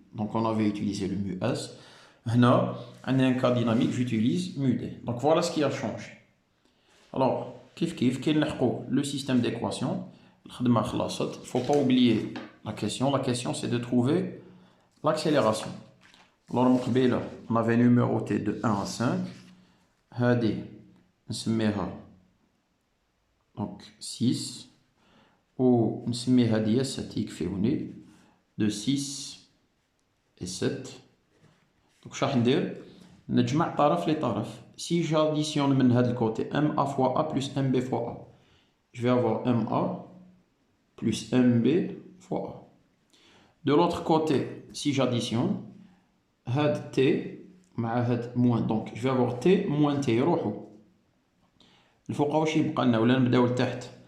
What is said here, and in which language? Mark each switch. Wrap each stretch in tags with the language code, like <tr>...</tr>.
<fr>Donc on avait utilisé le mu S. Maintenant, on a un cas dynamique, j'utilise mu D. Donc voilà ce qui a changé. Alors, le système d'équation, il ne faut pas oublier la question. La question, c'est de trouver l'accélération. Alors, on avait numéroté de 1 à 5.</fr> <ar>هذه نسميها donc 6 ونسميها ديال 7 يكفيوني de 6 et 7. Donc شراح ندير نجمع طرف لطرف.</ar> <fr>Si j'additionne</fr> <ar>من هذا الكوتي</ar> <fr>MA fois A plus MB fois A, je vais avoir MA plus MB fois A. De l'autre côté, si j'additionne هاد T مع هاد moins, donc je vais avoir T moins T</fr> <ar>يروحوا الفوق واش يبقى لنا ولا نبداو لتحت.</ar>